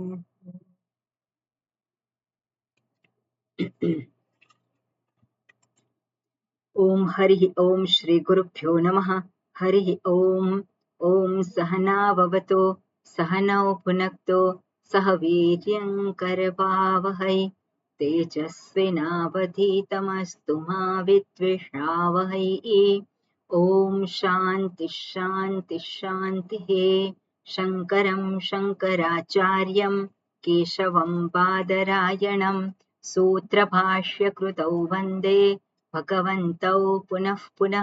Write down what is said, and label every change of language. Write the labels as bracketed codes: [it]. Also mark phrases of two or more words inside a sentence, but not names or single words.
[sa] ઓમ હરિ ઓમ શ્રી ગુરુભ્યો નમઃ। હરિ ઓમ। ઓમ સહના ભવતો સહનૌ ભુનક્તો સહ વીર્યં કરવાવહૈ तेजस्विनावधीतमस्तु मा विद्विषावहै। ओम शांति शांति शांतिः। शंकरं शंकराचार्यं केशवं बादरायणं सूत्रभाष्यकृतौ वन्दे भगवन्तौ पुनः पुनः।